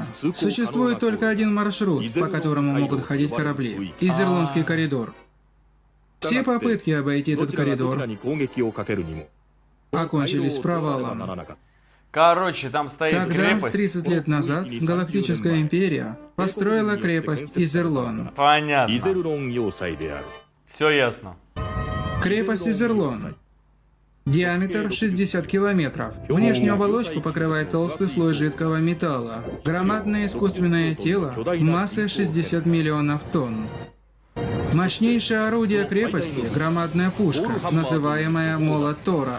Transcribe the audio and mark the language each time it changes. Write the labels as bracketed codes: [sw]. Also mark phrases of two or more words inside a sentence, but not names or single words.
[ru] Существует только один маршрут, по которому могут ходить корабли – Изерлонский коридор. Все попытки обойти этот коридор окончились провалом. Короче, там стоит Тогда, крепость. 30 лет назад, Галактическая Империя построила крепость Изерлон. Понятно. [ja] イゼルロン要塞である。 [ru] Все ясно. Крепость Изерлон. Диаметр 60 километров. Внешнюю оболочку покрывает толстый слой жидкого металла. Громадное искусственное тело массой 60 миллионов тонн. Мощнейшее орудие крепости — громадная пушка, называемая Молот Тора.